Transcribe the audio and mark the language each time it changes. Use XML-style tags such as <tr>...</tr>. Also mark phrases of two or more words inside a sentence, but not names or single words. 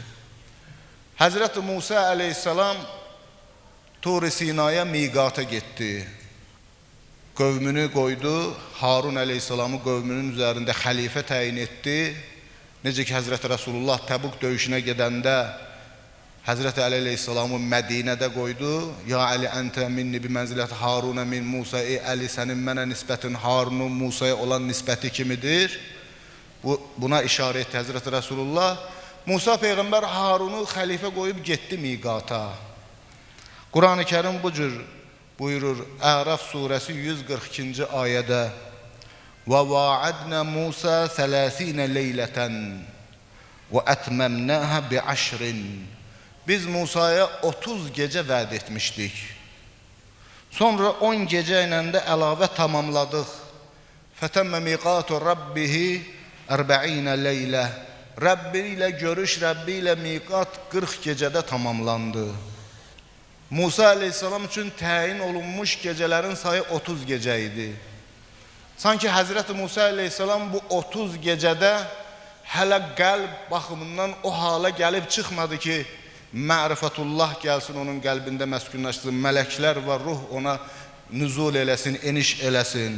<az>Həzrəti Musa əleyhissalam Tur-i Sinaya miqata getdi. Qövmünü qoydu, Harun əleyhissalamı qövmünün üzərində xəlifə təyin etdi. Necə ki, Həzrəti Rasulullah Təbuk döyüşünə gedəndə Həzrəti Əli əleyhissalamı Mədinədə qoydu.</az> <ar>يا علي أنت مني بمنزلة هارون من موسى.</ar> <az>Ey Əli, sənin mənə nisbətin Harunun Musaya olan nisbəti kimidir? Buna işarə etdi Həzrəti Rasulullah. Musa Peyğəmbər Harunu xəlifə qoyub getdi miqata. Quran-ı Kərim bu cür buyurur, Ərəf surəsi 142-ci ayədə</az> <ar>وَوَاعَدْنَا مُوسَى 30 لَيْلَةً وَأَتْمَمْنَاهَا بِعَشْرٍ.</ar> <az>Biz Musaya 30 gecə vəd etmişdik. Sonra 10 gecə ilə də əlavə tamamladıq.</az> <ar>فَتَمَّ مِيقَاتُ رَبِّهِ 40 لَيْلَةً.</ar> <az>Rəbbi ilə görüş, Rəbbi ilə miqat 40 gecədə tamamlandı. Musa əleyhissalam üçün təyin olunmuş gecələrin sayı 30 gecə idi. Sanki Həzrəti Musa əleyhissalam bu 30 gecədə hələ qəlb baxımından o hala gəlib çıxmadı ki, mərifətullah gəlsin, onun qəlbində məskunlaşsın, mələklər və ruh ona nüzul eləsin, eniş eləsin.</az>